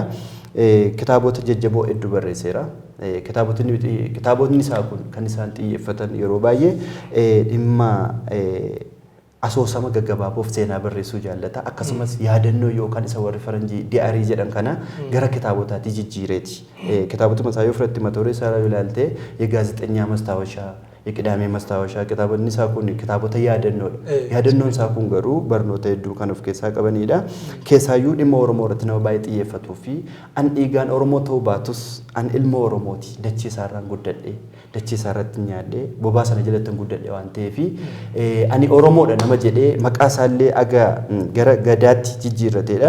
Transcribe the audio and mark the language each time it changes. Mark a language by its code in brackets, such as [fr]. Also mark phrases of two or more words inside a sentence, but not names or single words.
[om] Kitaabota jajjaboo hedduu barreesseera. Kitaabotni isaa kun kan isaan xiyyeeffatan yeroo baay'ee dhimma asoosama gaggabaaboof seenaa barreessuu jaallata. Akkasumas yaadannoo yookaan isa warri faranjii di'aarii jedhan kana gara kitaabotaatti jijjiireeti. Kitaabota isaa yoo fudhatte mata duree isaa yoo ilaalte የጋዜጠኛ ማስታወሻ የቅዳሜ ማስታወሻ kitaabonni isaa kun kitaabota yaadannoodha. Yaadannoon isaa kun garuu barnoota hedduu kan of keessaa qabanidha. Keessaayyuu dhimma Oromoo irratti nama baay'ee xiyyeeffatuu fi an dhiigaan Oromoo ta'uu baatus an ilma Oromooti. Dachee isaarraan guddadhee dachee isaarratti nyaadhee bobaa sana jalatti guddadhee waan ta'eef ani Oromoodha nama jedhee maqaa isaallee aga gara Gadaatti jijjiirratedha.